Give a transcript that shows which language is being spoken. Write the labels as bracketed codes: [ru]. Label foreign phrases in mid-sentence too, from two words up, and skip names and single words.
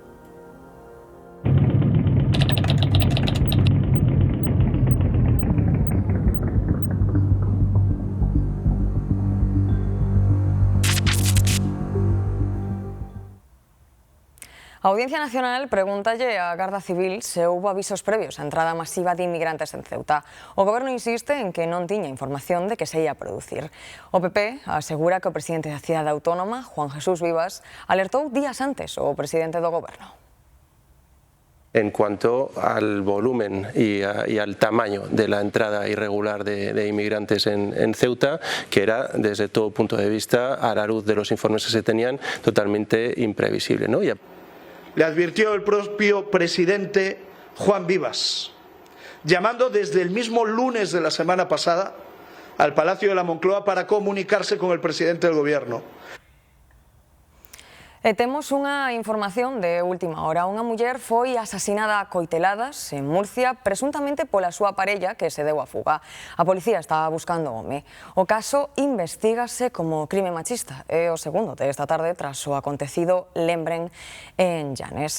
[gl] A Audiencia Nacional pregúntalle á Garda Civil se houbo avisos previos á entrada masiva de inmigrantes en Ceuta. O Goberno insiste en que non tiña información de que se ia producir. O PP asegura que o presidente da cidade autónoma, Juan Jesús Vivas, alertou días antes o presidente do Goberno. [es] En cuanto al volumen y al tamaño de la entrada irregular de inmigrantes en Ceuta, que era, desde todo punto de vista, a la luz de los informes que se tenían, totalmente imprevisible, ¿no? Le advirtió el propio presidente Juan Vivas, llamando desde el mismo lunes de la semana pasada al Palacio de la Moncloa para comunicarse con el presidente del Gobierno. [gl] E temos unha información de última hora. Unha muller foi asasinada a coiteladas en Murcia, presuntamente pola súa parella que se deu a fuga. A policía está buscando o home. O caso investígase como crime machista. É o segundo desta tarde tras o acontecido, lembren, en Llanes.